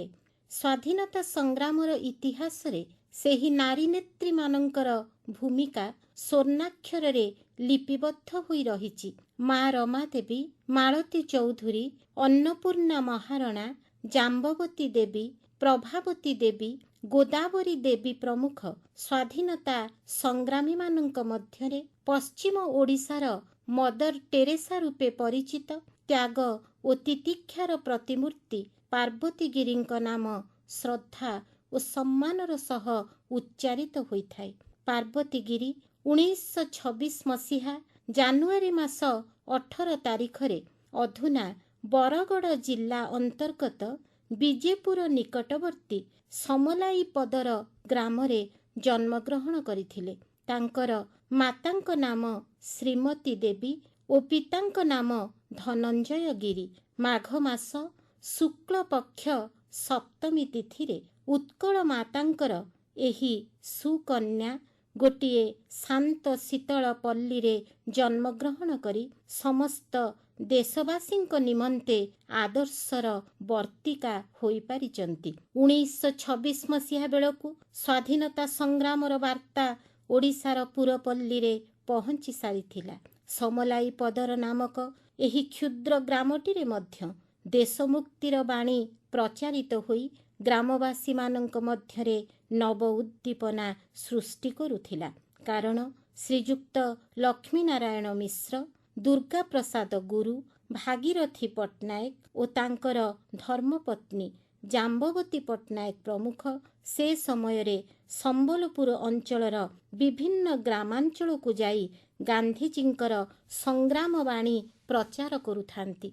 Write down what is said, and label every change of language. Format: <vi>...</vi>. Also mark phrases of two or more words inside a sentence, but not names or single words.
<or>ସ୍ୱାଧୀନତା ସଂଗ୍ରାମର ଇତିହାସ ରେ ସେହି ନାରୀ ନେତ୍ରୀ ମାନଙ୍କର ଭୂମିକା ସ୍ୱର୍ଣ୍ଣାକ୍ଷର ରେ ଲିପିବଦ୍ଧ ହୋଇ ରହିଛି। ମାଁ ରମା ଦେବୀ, ମାଳତୀ ଚୌଧୁରୀ, ଅନ୍ନପୂର୍ଣ୍ଣା ମହାରଣା, ଜାମ୍ବବତୀ ଦେବୀ, ପ୍ରଭାବତୀ ଦେବୀ, ଗୋଦାବରୀ ଦେବୀ ପ୍ରମୁଖ ସ୍ୱାଧୀନତା ସଂଗ୍ରାମୀ ମାନଙ୍କ ମଧ୍ୟରେ ପଶ୍ଚିମ ଓଡ଼ିଶାର ମଦର ଟେରେସା ରୂପେ ପରିଚିତ ତ୍ୟାଗ ଓ ତିତିକ୍ଷାର ପ୍ରତିମୂର୍ତ୍ତି ପାର୍ବତୀ ଗିରିଙ୍କ ନାମ ଶ୍ରଦ୍ଧା ଓ ସମ୍ମାନର ସହ ଉଚ୍ଚାରିତ ହୋଇଥାଏ। ପାର୍ବତୀ ଗିରି 1926 ମସିହା ଜାନୁଆରୀ ମାସ 18 ତାରିଖରେ ଅଧୁନା ବରଗଡ଼ ଜିଲ୍ଲା ଅନ୍ତର୍ଗତ ବିଜେପୁର ନିକଟବର୍ତ୍ତୀ ସମଲାଇ ପଦର ଗ୍ରାମ ରେ ଜନ୍ମଗ୍ରହଣ କରିଥିଲେ। ତାଙ୍କର ମାତାଙ୍କ ନାମ ଶ୍ରୀମତୀ ଦେବୀ ଓ ପିତାଙ୍କ ନାମ ଧନଞ୍ଜୟ ଗିରି। ମାଘ ମାସ ଶୁକ୍ଳ ପକ୍ଷ ସପ୍ତମୀ ତିଥିରେ ଉତ୍କଳ ମାତାଙ୍କର ଏହି ସୁକନ୍ୟା ଗୋଟିଏ ଶାନ୍ତ ଶୀତଳ ପଲ୍ଲୀ ରେ ଜନ୍ମଗ୍ରହଣ କରି ସମସ୍ତ ଦେଶବାସୀଙ୍କ ନିମନ୍ତେ ଆଦର୍ଶର ବର୍ତ୍ତିକା ହୋଇ ପାରିଛନ୍ତି। 1926 ମସିହା ବେଳକୁ ସ୍ୱାଧୀନତା ସଂଗ୍ରାମର ବାର୍ତ୍ତା ଓଡ଼ିଶାର ପୁରପଲ୍ଲୀ ରେ ପହଞ୍ଚି ସାରିଥିଲା। ସମଲାଇ ପଦର ନାମକ ଏହି କ୍ଷୁଦ୍ର ଗ୍ରାମଟିରେ ମଧ୍ୟ ଦେଶମୁକ୍ତିର ବାଣୀ ପ୍ରଚାରିତ ହୋଇ ଗ୍ରାମବାସୀ ମାନଙ୍କ ମଧ୍ୟରେ ନବ ଉଦ୍ଦୀପନା ସୃଷ୍ଟି କରୁଥିଲା। କାରଣ ଶ୍ରୀଯୁକ୍ତ ଲକ୍ଷ୍ମୀନାରାୟଣ ମିଶ୍ର, ଦୁର୍ଗା ପ୍ରସାଦ ଗୁରୁ, ଭାଗୀରଥୀ ପଟ୍ଟନାୟକ ଓ ତାଙ୍କର ଧର୍ମପତ୍ନୀ ଜାମ୍ବବତୀ ପଟ୍ଟନାୟକ ପ୍ରମୁଖ ସେ ସମୟରେ ସମ୍ବଲପୁର ଅଞ୍ଚଳର ବିଭିନ୍ନ ଗ୍ରାମାଞ୍ଚଳକୁ ଯାଇ ଗାନ୍ଧିଜୀଙ୍କର ସଂଗ୍ରାମ ବାଣୀ ପ୍ରଚାର କରୁଥାନ୍ତି।</or>